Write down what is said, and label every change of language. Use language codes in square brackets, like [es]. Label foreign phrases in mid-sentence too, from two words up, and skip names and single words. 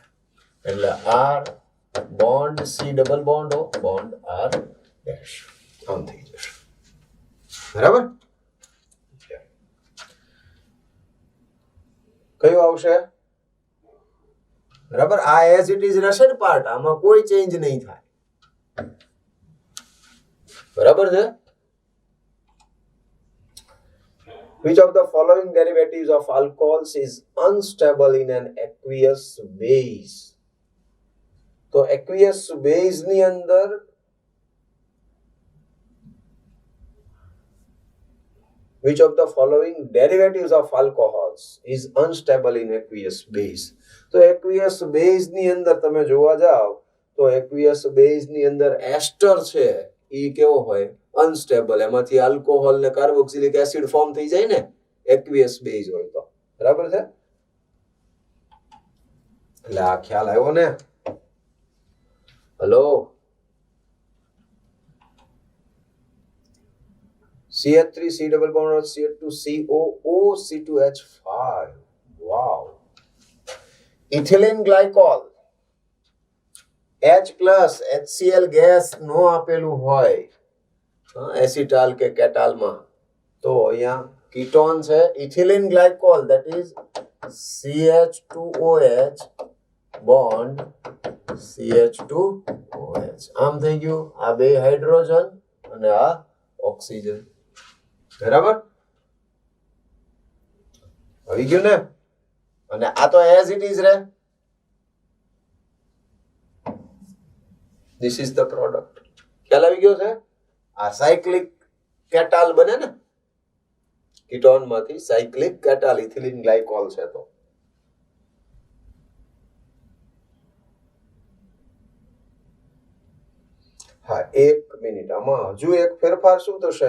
[gu] એટલે R બોન્ડ C ડબલ બોન્ડ O બોન્ડ R ડેશ આમ થઈ જશે. બરાબર? કયું આવશે? બરાબર, આ [en] as it is [gu] રહેશે ને પાર્ટ, આમાં કોઈ ચેન્જ નહીં થાય. બરાબર છે? [en] Which of the following derivatives of alcohols is unstable in an aqueous base? તો aqueous base [gu] ની અંદર [en] which of the following derivatives of alcohols is unstable in aqueous base? [gu] તો [en] aqueous base [gu] ની અંદર તમે જોવા જાવ તો [en] aqueous base [gu] ની અંદર એસ્ટર છે એ કેવો હોય? અનસ્ટેબલ. એમાંથી આલ્કોહોલ ને [en] carboxylic acid form [gu] થઈ જાય ને [en] aqueous base [gu] હોય તો. બરાબર છે? એટલે આ ખ્યાલ આવ્યો ને? [en] હેલો, CH3 C double bond or CH2 COO C2H5. Wow. Ethylene glycol H plus HCl [gu] ગેસ નો આપેલું હોય એસિટાલ કે કેટાલમાં તો અહીંયા કીટોન છે [en] ethylene glycol, that is CH2OH bond CH2OH. [gu] આમ થઈ ગયું, આ બે હાઇડ્રોજન અને આ ઓક્સિજન. બરાબર? આવી ગયું ને? અને આ તો [en] as it is [gu] રહે. [en] This is the product. [gu] ખ્યાલ આવી ગયો છે? આ [en] cyclic ketal [gu] બને ને કીટોન માંથી, [en] cyclic ketal ethylene glycol [gu] છે. તો હા, એક મિનિટ, આમાં હજુ એક ફેરફાર શું થશે?